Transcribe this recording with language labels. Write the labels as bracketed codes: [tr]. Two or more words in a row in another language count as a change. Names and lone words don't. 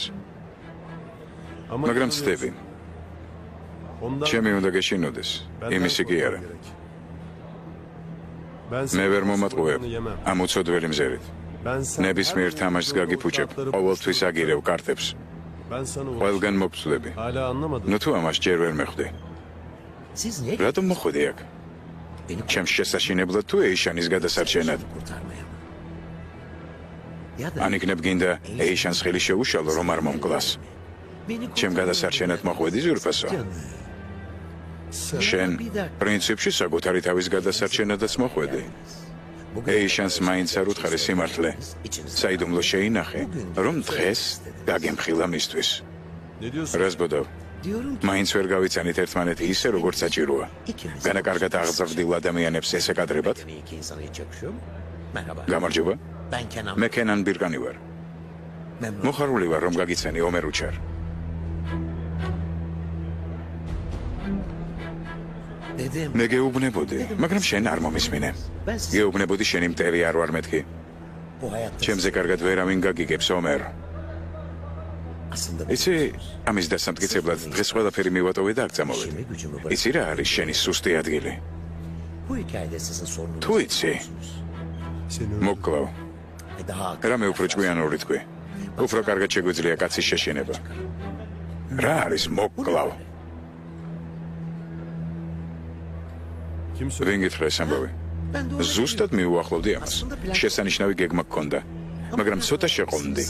[ka] მაგრამ ცდები. ჩემი უნდა გეშინოდეს. იმისი კი არა. მე ვერ მომატყუებ ამ უცოდველი მზერით. ნებისმიერ თამაშს გაგიფუჭებ, ყოველთვის აგირევ კარტებს. ყველგან მოგწვდები. ნუ თუ ამას ჯერ ვერ მეხვდი. [tr] siz ne [ka] რატომ მოხვედი აქ? ჩემს შესაშინებლად თუ ეიშანის გადასარჩენად? [tr] kurtarmaya? Ya da [ka] ანიკნებ გინდა ეიშანს ხელი შეუშალო, რომ არ მომკლას. [tr] beni [ka] ჩემ გადასარჩენად მოხვედი ზურფასო. შენ პრინციპში საკუთარი თავის გადასარჩენადაც მოხვედი. ეიშანს მაინც არ უთხარი სიმართლე. საიდუმლო შეინახე, რომ დღეს გაგემხილა მისთვის. რას ბოდავ? მაინც ვერ გავიცანით ერთმანეთი ისე, როგორც საჭიროა. განაკარგად აღზრდილ ადამიანებს ესე კადრებად? [tr] iki insana hiç yakışıyor mu? Merhaba. [ka] გამარჯობა. [tr] Ben Kenan. [ka] მე კენან ბირკანი ვარ. [tr] Memnun. [ka] მოხარული ვარ, რომ გაგიცანი ომერ უჩარ. [tr] Dedim. [ka] მე გეუბნებოდი, მაგრამ შენ არ მომისმინე. გეუბნებოდი შენი მტერი არ ვარ მეთქი. [tr] Bu hayatta [ka] ჩემზე კარგად ვერავინ გაგიგებს ომერ. [tr] aslında [ka] იცი, ამის დასამტკიცებლად დღეს ყველაფერი მივატოვე და აქ წამოვედი. იცი რა არის შენი სუსტი ადგილი? [tr] bu hikayede sizin sorununuz. [ka] თუ იცი, მოგკლავ. [tr] Daha [ka] რამე უფრო ჭკვიანური თქვი. უფრო კარგად შეგვიძლია კაცის შეშინება. რა არის მოგკლავ? ვინ გითხრა ეს ამბავი? ზუსტად მიუახლოვდი ამას. შესანიშნავი გეგმა გქონდა, მაგრამ ცოტა შეყოლმდი.